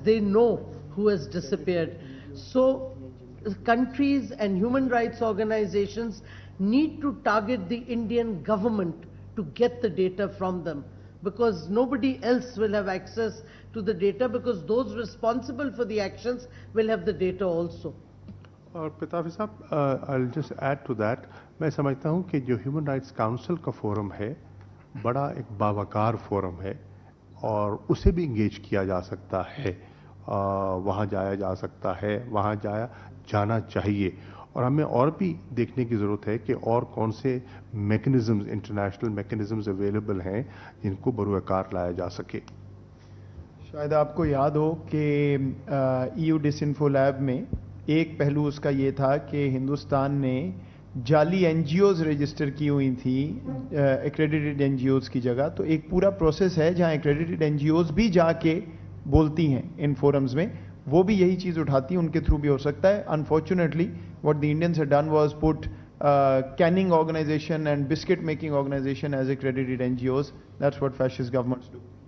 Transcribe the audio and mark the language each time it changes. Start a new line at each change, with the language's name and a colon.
English: They know who has disappeared. So countries and human rights organizations need to target the Indian government to get the data from them, because nobody else will have access to the data, because those responsible for the actions will have the data also.
Hindi: और पिताफी साहब,
English: I'll just add to that,
Hindi: मैं समझता हूँ कि जो human rights council का forum है बड़ा एक बावकार फोरम है और उसे भी इंगेज किया जा सकता है, वहाँ जाया जा सकता है, वहाँ जाना चाहिए, और हमें और भी देखने की ज़रूरत है कि और कौन से मैकेनिज़म्स, इंटरनेशनल मैकेनिज़म्स अवेलेबल हैं जिनको बरूकार लाया जा सके. शायद आपको याद हो कि EU डिसइंफो लैब में एक पहलू उसका ये था कि हिंदुस्तान ने जाली NGOs रजिस्टर की हुई थी एक्रेडिटेड NGOs की जगह. तो एक पूरा प्रोसेस है जहां एक्रेडिटेड NGOs भी जाके बोलती हैं इन फोरम्स में, वो भी यही चीज़ उठाती हैं, उनके थ्रू भी हो सकता है.
English: Unfortunately what the Indians had done was put canning organization and biscuit making organization as accredited NGOs. That's what fascist governments do.